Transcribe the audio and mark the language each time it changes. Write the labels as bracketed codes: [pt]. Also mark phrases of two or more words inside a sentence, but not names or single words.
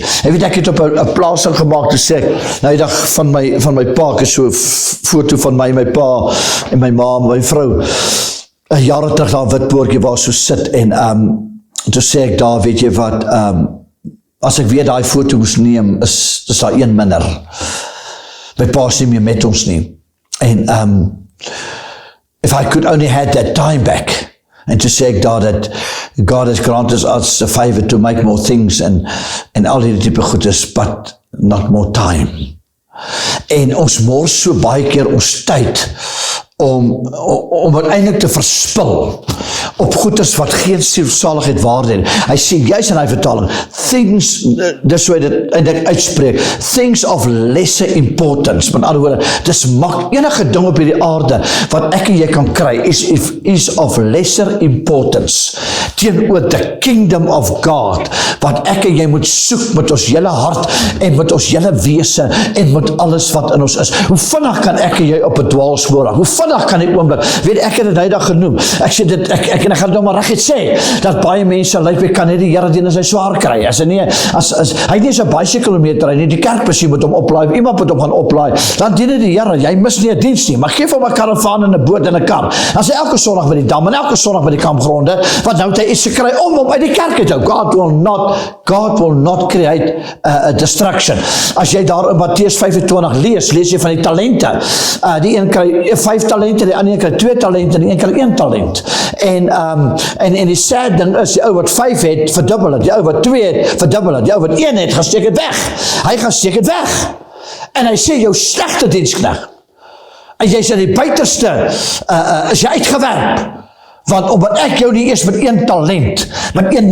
[af] En weet ek het op 'n plasing gemaak te sê, nou die dag van my pa, ek is so 'n foto van my pa en my ma, my vrou, jare terug daar 'n wit boortjie waar so sit, en toe sê ek daar, weet jy wat, as ek weer daai foto moes neem, is daar een minder. My pa is nie meer met ons nie. [en] En if I could only had that time back, and to say that God has granted us a favor to make more things and [af] al die tipe goedes, [en] but not more time. [af] En ons mors so baie keer ons tyd om uiteindelik te verspil op goeders wat geen sielsaligheid waarde het. Hy sê juist in hy vertaling, things, dis hoe hy dit eintlik uitspreek, [en] things of lesser importance, [af] met ander woorde, dis enige ding op hierdie aarde, wat ek en jy kan kry, is [en] of lesser importance, [af] teenoor [en] the kingdom of God, [af] wat ek en jy moet soek met ons hele hart, en met ons hele wese, en met alles wat in ons is. Hoe vinnig kan ek en jy op 'n dwaalspoor raak? Hoe vinnig kan die oomblik, weet ek het dit hydag genoem, ek sê dit, en ek gaan nou maar reguit sê, dat baie mense, lyk kan net die Here dien as hy swaar kry, as hy nie so baie kilometer, hy nie die kerkbesie moet hom oplaai, iemand moet hom gaan oplaai, dan dien hy die Here, jy mis nie 'n diens nie, maar geef hom 'n karavaan en 'n boot en 'n kar, dan sê elke Sondag by die dam, en elke Sondag by die kampgronde, want nou het hy iets gekry om hom uit die kerk te hou. [en] God will not create a distraction. [af] As jy daar in Matteus 25 lees jy van die talente, die een kry 5 talente, die ander kry 2 talente, die een kry 1 talent, en die sad ding is, die ou wat 5 het, verdubbel het, die ou wat 2 het, verdubbel het, die ou wat 1 het, gaan steek het weg, hy gaan steek het weg, en hy sê, jou slegte diensknegt, en jy sê die buiterste, is jy uitgewerp, want omdat ek jou nie eers met 1 talent, met 1